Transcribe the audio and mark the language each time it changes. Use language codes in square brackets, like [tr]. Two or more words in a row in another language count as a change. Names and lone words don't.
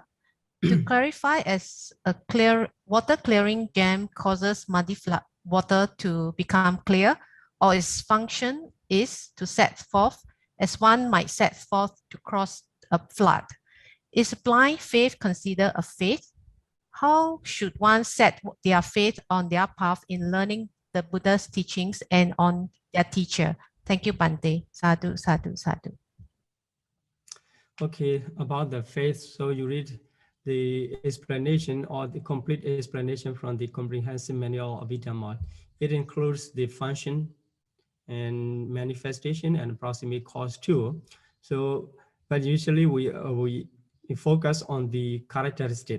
[en] To clarify, as a water clearing jam causes muddy water to become clear, or its function is to set forth as one might set forth to cross a flood. Is blind faith considered a faith? How should one set their faith on their path in learning the Buddha's teachings and on their teacher? Thank you, [pi] Bante. Sadhu, sadhu, sadhu. [en] Okay, about the faith, so you read the explanation or the complete explanation from the comprehensive manual of Abhidhamma. It includes the function and manifestation and proximate cause too. So, but usually we focus on the characteristic.